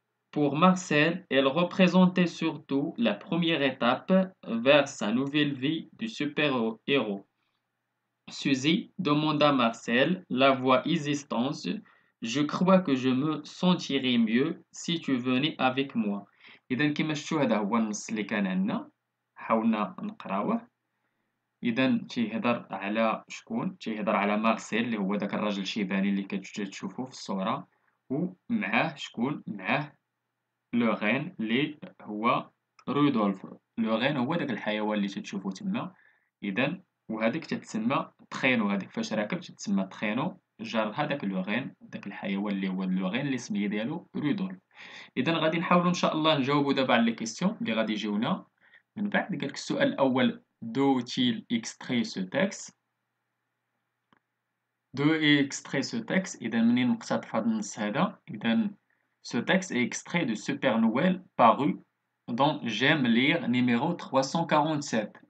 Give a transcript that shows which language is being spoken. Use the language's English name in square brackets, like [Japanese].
[French] Pour Marcel, elle représentait surtout la première étape vers sa nouvelle vie de super-héros. Suzy demanda Marcel, la voix hésitante, je crois que je me sentirais mieux si tu venais avec moi. [Arabic] إذا كما شفتوا هذا هو النص اللي كان عندنا حاولنا نقراوه. إذا تيهضر على شكون؟ تيهضر على مارسيل اللي هو داك الراجل الشيباني اللي كتشوفو في الصورة ومعاه شكون؟ معاه لو غين اللي هو رودولف. لو غين هو داك الحيوان اللي تتشوفو تما. إذا وهذيك تتسمى تخينو، هذيك فاش راكب تتسمى تخينو جارها داك لو غين، داك الحيوان اللي هو لو غين اللي السمية ديالو رودولف. إذا غادي نحاولو إن شاء الله نجاوبو دابا على لي كيسيون اللي غادي يجيونا من بعد. قالك السؤال الأول [French] d'où-il extrait ce texte. D'où est extrait ce texte؟ [Arabic] إذا منين نقتطف هذا النص هذا؟ إذا [French] ce texte est extrait de Super Noël paru dans J'aime lire numéro 347.